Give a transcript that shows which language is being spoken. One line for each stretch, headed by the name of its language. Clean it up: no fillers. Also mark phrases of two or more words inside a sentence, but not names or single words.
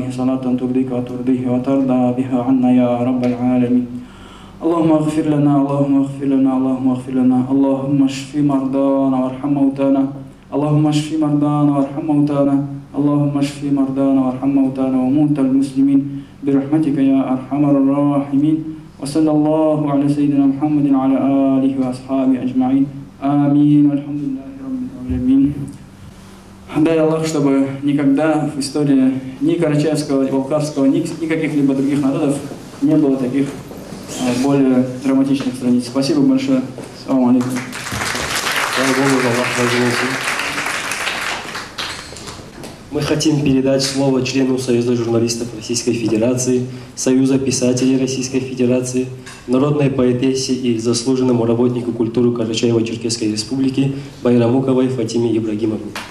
Arabic: صلاة ترضيك وترضيه وترضى بها عنا يا رب العالمين اللهم اغفر لنا اللهم اغفر لنا اللهم اغفر لنا اللهم اشف مرضانا وارحم موتانا اللهم اشف مرضانا وارحم موتانا اللهم اشف مرضانا وارحم موتانا وموتى المسلمين برحمتك يا أرحم الراحمين وصلى الله على سيدنا محمد وعلى آله وأصحابه أجمعين آمين والحمد لله رب العالمين.
Russian: Дай Аллах, чтобы никогда в истории ни Карачаевского, ни Балкарского, ни каких-либо других народов не было таких более драматичных страниц. Спасибо большое.
Arabic: السلام عليكم.
Russian: Мы хотим передать слово члену Союза журналистов Российской Федерации, Союза писателей Российской Федерации, народной поэтессе и заслуженному работнику культуры Карачаево-Черкесской Республики Байрамуковой Фатиме Ибрагимовне.